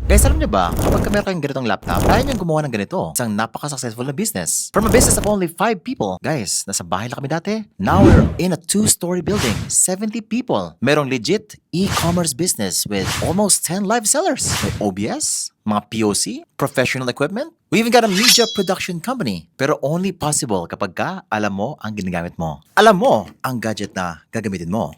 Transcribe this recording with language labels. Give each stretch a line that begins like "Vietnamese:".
Filipino: Guys, alam niyo ba, kapag meron kayong ganitong laptop, kaya niyong gumawa ng ganito. Isang napaka-successful na business.
English: From a business of only 5 people. Guys,
Filipino: nasa bahay lang kami dati.
English: Now we're in a 2-story building. 70 people. Merong legit e-commerce business with almost 10 live sellers. May OBS, mga POC, professional equipment. We even got a media production company.
Filipino: Pero
English: only possible
Filipino: kapag alam mo ang ginagamit mo. Alam mo ang gadget na gagamitin mo.